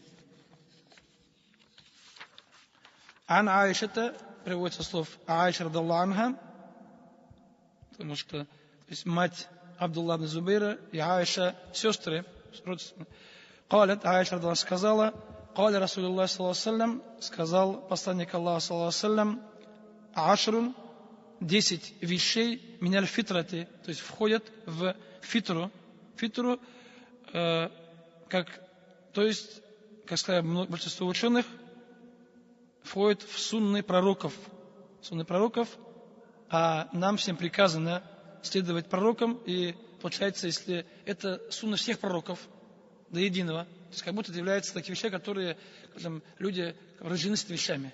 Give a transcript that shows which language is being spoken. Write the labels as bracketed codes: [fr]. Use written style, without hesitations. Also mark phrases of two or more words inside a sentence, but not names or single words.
[ar] عن عائشة, [ru] приводится слов Аиша [ar] رضي الله عنها, [ru] потому что то есть мать Абдулла ибн Зубейра и Аиша сестры, родственные. Калят, Аиша радаллаху сказала, [ar] قال رسول الله صلى الله عليه وسلم, [ru] сказал посланник Аллаха [ar] صلى الله عليه وسلم, Ашрун, 10 вещей من الفطرة, [ru] то есть входят в фитру. Фитру, то есть, как сказали большинство ученых, входит в сунны пророков. Сунны пророков, а нам всем приказано следовать пророкам, и получается, если это сунна всех пророков до единого, то есть как будто это является такие вещи, которые, скажем, люди рождены с этими вещами.